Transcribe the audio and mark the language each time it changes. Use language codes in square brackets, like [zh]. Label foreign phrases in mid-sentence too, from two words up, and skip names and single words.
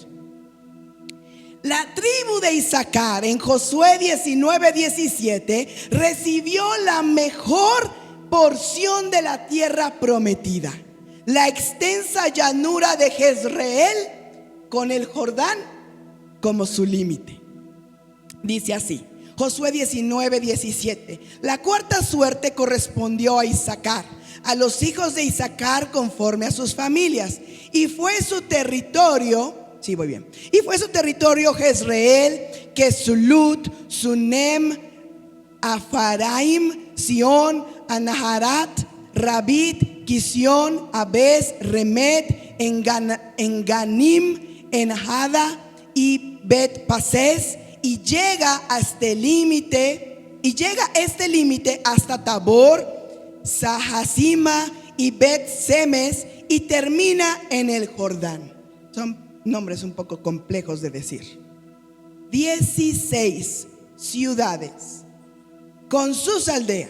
[es] La tribu de Isaacar en Josué 19:17 recibió la mejor porción de la tierra prometida, la extensa llanura de Jezreel con el Jordán como su límite. Dice así, Josué 19:17: la cuarta suerte correspondió a Isaacar, a los hijos de Isaacar conforme a sus familias, y fue su territorio, Jezreel, Kesulut, Sunem, Afaraim, Sion, Anaharat, Rabit, Kisión, Abes, Remet, Enganim, Enhada y Bet Pases, y llega este límite hasta Tabor, Sahasima y Bet Semes, y termina en el Jordán. Son nombres un poco complejos de decir. 16 ciudades con sus aldeas.